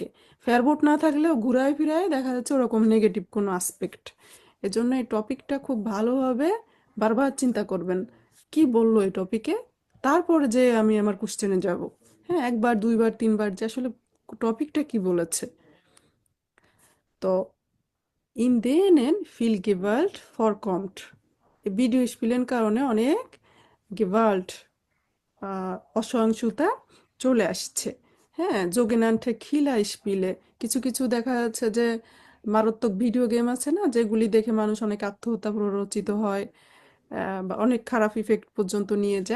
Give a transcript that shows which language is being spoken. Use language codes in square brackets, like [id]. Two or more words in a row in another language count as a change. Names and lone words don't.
[bn] ফেরবোট না থাকলেও ঘুরায় ফিরায় দেখা যাচ্ছে ওরকম নেগেটিভ কোনো আসপেক্ট। এজন্য এই টপিকটা খুব ভালোভাবে বারবার চিন্তা করবেন কি বললো এই টপিকে, তারপরে যে আমি আমার কোশ্চেনে যাব। হ্যাঁ, একবার দুইবার তিনবার যে আসলে টপিকটা কি বলেছে। [de] তো in denen viel Gewalt vorkommt. [bn] ভিডিও স্পিলের কারণে অনেক গেভাল্ট অসহিষ্ণুতা চলে আসছে। হ্যাঁ, যোগেনান্টে খিলা স্পিলে কিছু কিছু দেখা যাচ্ছে যে মারাত্মক ভিডিও গেম আছে না, যেগুলি দেখে মানুষ অনেক আত্মহত্যা প্ররোচিত হয়, বা অনেক খারাপ ইফেক্ট পর্যন্ত নিয়ে যায়।